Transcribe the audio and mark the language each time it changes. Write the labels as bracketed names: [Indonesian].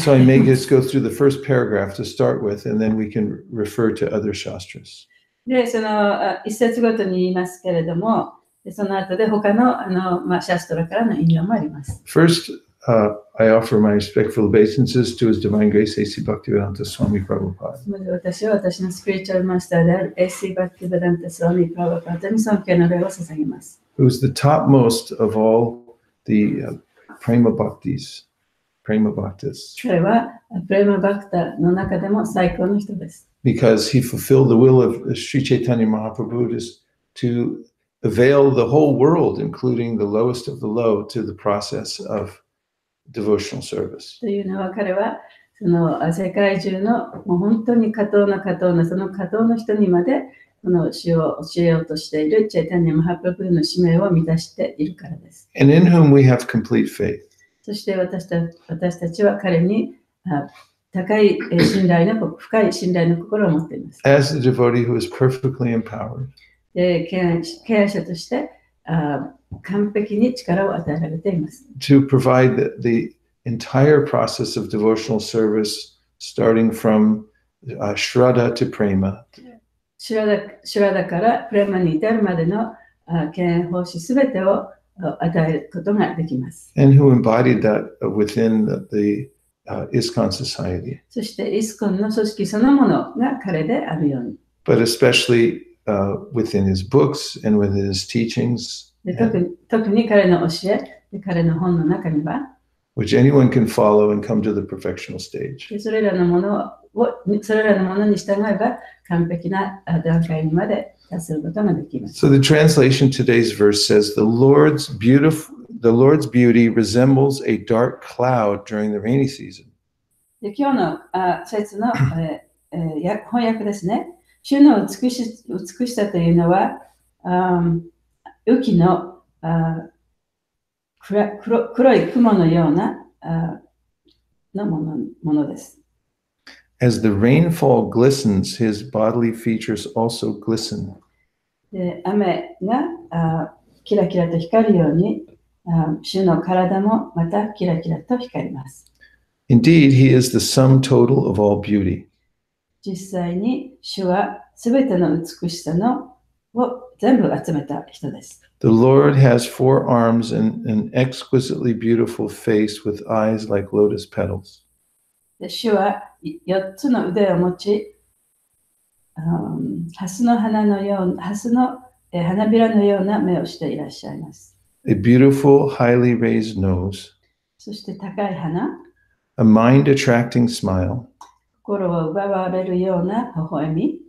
[English] So I may just go through the first paragraph to start with, and then we can refer to other shastras. [Japanese] で、その一節ごとに言いますけれども、その後で他のシャストラからの引用もあります。 [English] First, I offer my respectful obeisances to His Divine Grace A.C. Bhaktivedanta Swami Prabhupada. [Japanese] まず私は私のスピリチュアルマスターである A.C. Bhaktivedanta Swami Prabhupada に尊敬の礼を捧げます。 [English] Who is the topmost of all the prema bhaktis. [Japanese] 彼はプレマバクタの中でも最高の人です。 [English] Because he fulfilled the will of Sri Chaitanya Mahaprabhu to avail the whole world, including the lowest of the low, to the process of devotional service. [Japanese] というのは彼はその世界中のもう本当に下等なその下等の人にまでこの詩を教えようとしているチェイタニア・マハプラブの使命を満たしているからです。 [English] And in whom we have complete faith. [Japanese] そして私たちは彼に高い信頼の深い信頼の心を持っています。 [English] As a devotee who is perfectly empowered. [Japanese] ケア者として完璧に力を与えられています。 [English] To provide the entire process of devotional service, starting from Shraddha to Prema. [Japanese] シュラダからプレマに至るまでの敬遠奉仕すべてを与えることができます。 [English] And who embodied that within the ISKCON society. [Japanese] そしてイスコンの組織そのものが彼であるように。 [English] But especially within his books and within his teachings. [Japanese] で特に彼の教え、彼の本の中には、 [English] which anyone can follow and come to the perfectional stage. [Japanese] それらのものに従えば完璧な段階にまで達することができます。 [English] So the translation today's verse says, the Lord's beauty resembles a dark cloud during the rainy season. [Japanese] で今日の説の翻訳ですね。主の美しさというのは、雨季の黒い雲のようなものです。 [English] As the rainfall glistens, his bodily features also glisten. [Japanese] で雨がキラキラと光るように、主の体もまたキラキラと光ります。 [English] Indeed, he is the sum total of all beauty. [Japanese] 実際に主はすべての美しさを全部集めた人です。 [English] The Lord has 4 arms and an exquisitely beautiful face with eyes like lotus petals. [Japanese] 主は4つの腕を持ち、蓮の花のような、蓮の花びらのような目をしていらっしゃいます。 [English] a beautiful, highly raised nose, [Japanese] そして高い鼻、 [English] a mind-attracting smile, [Japanese] 心を奪われるような微笑み、